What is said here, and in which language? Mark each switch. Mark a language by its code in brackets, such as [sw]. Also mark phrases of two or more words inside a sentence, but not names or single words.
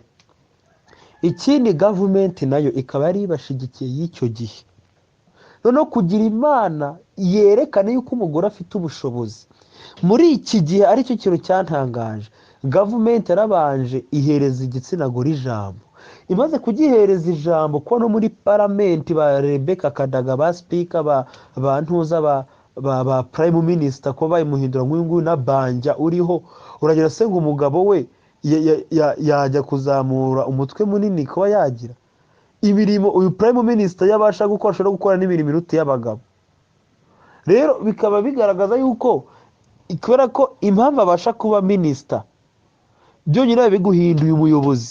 [rw] Ikindi, gavumenti nayo ikaba yari ibashyigikiye y'icyo gihe. Noneho kugira Imana yerekane yuko umugore afite ubushobozi muri iki gihe, aricyo kintu cyantangaje. Gavumenti yarabanje ihereza igitsina gore ijambo, imaze kugihereza ijambo, ko no muri paramenti ba Rebecca Kadaga, ba speaker, ba ntuza, ba [en] prime minister, [rw] ko bayimuhindura nk'uyu nguyu na Banja uriho, uragira se ngo umugabo we yajya kuzamura umutwe munini kuba yagira imirimo uyu [en] prime minister [rw] yabasha gukora, ashobora gukora n'imirimo iruta y'abagabo. Rero bikaba bigaragaza yuko kubera ko impamvu abasha kuba minister byonyine biguhinduye umuyobozi.